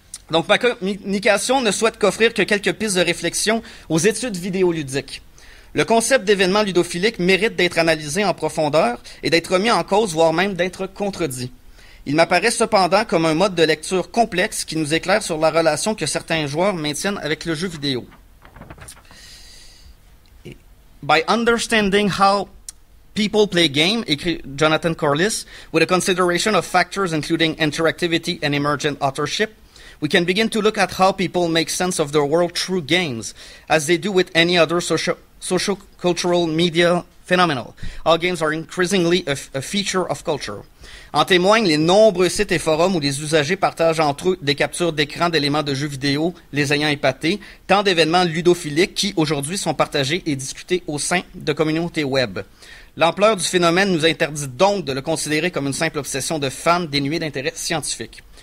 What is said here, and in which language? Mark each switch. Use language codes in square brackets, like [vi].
[fr] Donc, ma communication ne souhaite qu'offrir que quelques pistes de réflexion aux études vidéoludiques. Le concept d'événement ludophilique mérite d'être analysé en profondeur et d'être remis en cause, voire même d'être contredit. Il m'apparaît cependant comme un mode de lecture complexe qui nous éclaire sur la relation que certains joueurs maintiennent avec le jeu vidéo. [en] By understanding how people play game, [fr] écrit [en] Jonathan Corliss, with a consideration of factors including interactivity and emergent authorship, we can begin to look at how people make sense of their world through games, as they do with any other social-cultural media phenomenon. All games are increasingly a feature of culture. [fr] En témoignent les nombreux sites et forums où les usagers partagent entre eux des captures d'écran d'éléments de jeux vidéo les ayant épatés, tant d'événements ludophiliques qui, aujourd'hui, sont partagés et discutés au sein de communautés web. L'ampleur du phénomène nous interdit donc de le considérer comme une simple obsession de fans dénuée d'intérêt scientifique.